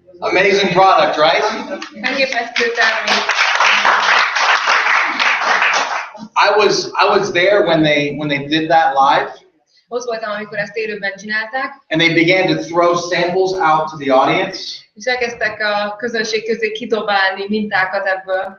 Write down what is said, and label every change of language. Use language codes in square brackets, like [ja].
[en] Amazing product, right? [hu] Elképesztő termék. [en] I was there when they did that live. [hu] Ott voltam, amikor ezt élőben csinálták. [en] And they began to throw samples out to the audience. [hu] És elkezdtek a közönség közé kidobálni mintákat ebből.